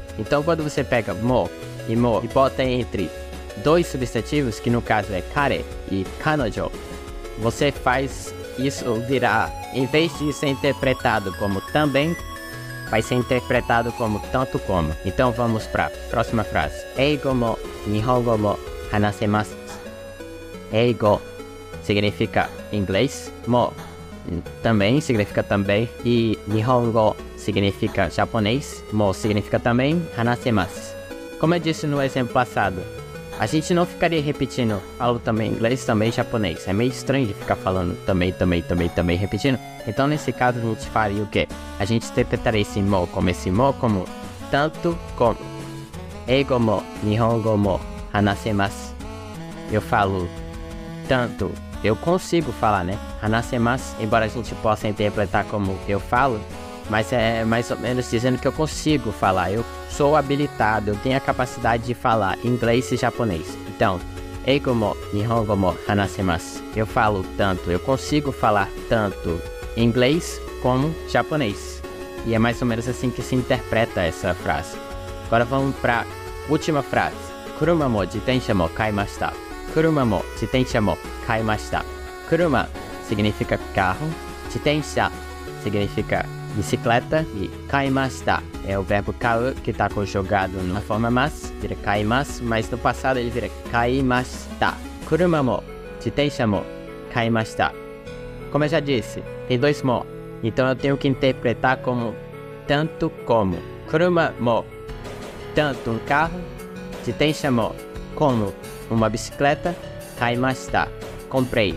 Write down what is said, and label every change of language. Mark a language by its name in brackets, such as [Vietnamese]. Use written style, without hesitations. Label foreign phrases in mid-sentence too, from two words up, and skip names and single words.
[Portuguese] Então quando você pega mo e bota entre dois substantivos, que no caso é kare e kanojo, você faz isso virar, em vez de ser interpretado como também, vai ser interpretado como tanto como. Então vamos para a próxima frase. [Japanese] 英語も日本語も話せます. [Portuguese] Eigo significa inglês, mo também significa também, e nihongo significa japonês, mo significa também, hanasemasu. Como eu disse no exemplo passado, a gente não ficaria repetindo, falo também inglês, também japonês. É meio estranho de ficar falando também, repetindo. Então, nesse caso, a gente faria o quê? A gente interpretaria esse mo como tanto como. [Japanese] 英語も、日本語も、話せます. [Portuguese] Eu falo tanto, eu consigo falar, né? Hanasemasu, embora a gente possa interpretar como eu falo, mas é mais ou menos dizendo que eu consigo falar, eu sou habilitado, eu tenho a capacidade de falar inglês e japonês. Então, [Japanese] 英語も日本語も話せます. [Portuguese] Eu falo tanto, eu consigo falar tanto inglês como japonês. E é mais ou menos assim que se interpreta essa frase. Agora vamos para a última frase. [Japanese] 車も自転車も買いました。車も自転車も買いました. [Portuguese] Kuruma significa carro, jitensha significa bicicleta e kaimashita é o verbo kau que está conjugado na forma mas, vira kaimasu, mas no passado ele vira kaimashita. [Japanese] 車も自転車も買いました. [Portuguese] Como eu já disse, tem dois mo, então eu tenho que interpretar como tanto como. [Japanese] 車も, [Portuguese] tanto um carro, [Japanese] 自転車も, [Portuguese] como uma bicicleta, kaimashita, comprei.